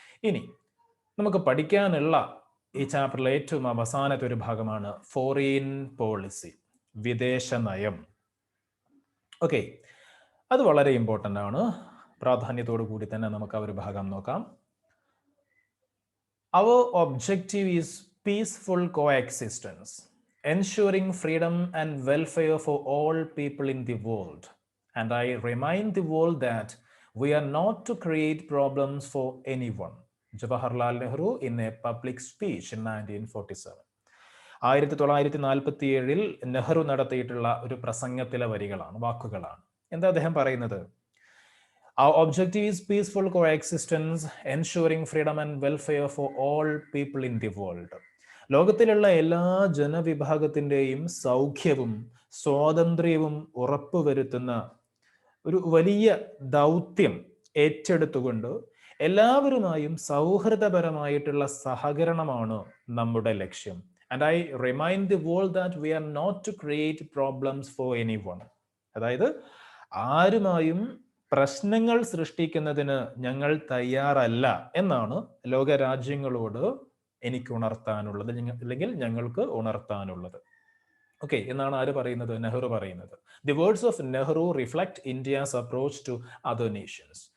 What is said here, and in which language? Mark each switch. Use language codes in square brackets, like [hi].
[ml] ഇനി നമുക്ക് പഠിക്കാനുള്ള ഈ ചാപ്റ്ററിലെ ഏറ്റവും അവസാനത്തെ ഒരു ഭാഗമാണ് ഫോറിൻ പോളിസി, വിദേശ നയം. ഓക്കെ, അത് വളരെ ഇമ്പോർട്ടൻ്റ് ആണ്. പ്രാധാന്യത്തോടു കൂടി തന്നെ നമുക്ക് ആ ഒരു ഭാഗം നോക്കാം. [en] Our objective is peaceful coexistence, ensuring freedom and welfare for all people in the world. And I remind the world that we are not to create problems for anyone. Jawaharlal Nehru in a public speech in 1947. [ml] 1947 Nehru നടത്തിയിട്ടുള്ള ഒരു പ്രസംഗത്തിലെ വരികളാണ്, വാക്കുകളാണ്. എന്താ അദ്ദേഹം പറയുന്നത്? [en] Our objective is peaceful coexistence, ensuring freedom and welfare for all people in the world. [ml] ലോകത്തിലുള്ള എല്ലാ ജനവിഭാഗത്തിൻ്റെയും സൗഖ്യവും സ്വാതന്ത്ര്യവും ഉറപ്പുവരുത്തുന്ന ഒരു വലിയ ദൗത്യം ഏറ്റെടുത്തുകൊണ്ട് എല്ലാവരുമായും സൗഹൃദപരമായിട്ടുള്ള സഹകരണമാണ് നമ്മുടെ ലക്ഷ്യം. [en] And I remind the world that we are not to create problems for anyone. [ml] അതായത് ആരുമായും പ്രശ്നങ്ങൾ സൃഷ്ടിക്കുന്നതിന് ഞങ്ങൾ തയ്യാറല്ല എന്നാണ് ലോകരാജ്യങ്ങളോട് എനിക്ക് ഉണർത്താനുള്ളത്, അല്ലെങ്കിൽ ഞങ്ങൾക്ക് ഉണർത്താനുള്ളത്. ഓക്കെ, എന്നാണ് ആര് പറയുന്നത്? നെഹ്റു പറയുന്നത്. [en] The words of Nehru reflect India's approach to other nations.